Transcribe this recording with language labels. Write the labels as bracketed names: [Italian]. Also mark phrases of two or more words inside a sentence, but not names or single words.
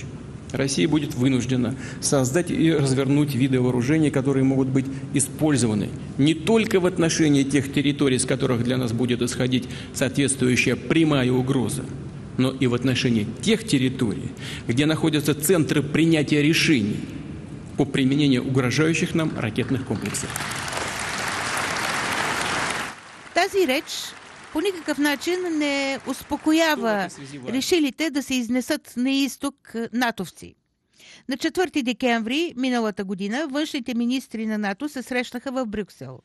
[Russian] Россия будет вынуждена создать и развернуть виды вооружений, которые могут быть использованы не только в отношении тех территорий, с которых для нас будет исходить соответствующая прямая угроза, но и в отношении тех территорий, где находятся центры принятия решений по применению угрожающих нам ракетных комплексов. [Bulgarian] Тази реч по никакъв начин не успокоява решилите да се изнесат на изток натовци. На 4 декември миналата година външните министри на НАТО се срещнаха в Брюксел.